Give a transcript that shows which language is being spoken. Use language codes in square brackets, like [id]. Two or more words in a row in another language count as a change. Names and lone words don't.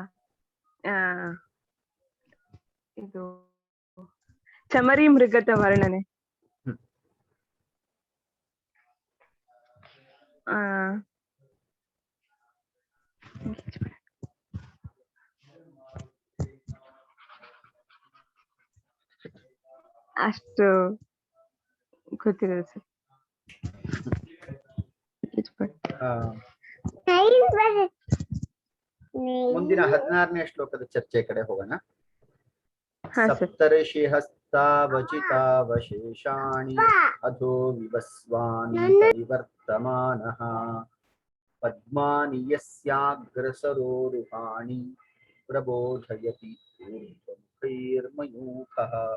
[kn] ಇದು ಚಮರಿ ಮೃಗದ ವರ್ಣನೆ, ಅಷ್ಟು ಗೊತ್ತಿದೆ ಸರ್. ಮುಂದಿನ 16ನೇ ಶ್ಲೋಕದ ಚರ್ಚೆ ಕಡೆ ಹೋಗೋಣ. [hi] हाँ सर। [sa] सप्तर्षि हस्तावचितावशेषाणि अधो विवस्वान् परिवर्तमानः पद्मानि यस्याग्रसरोरुहाणि प्रबोधयति ऊर्ध्वमुखैर्मयूखैः।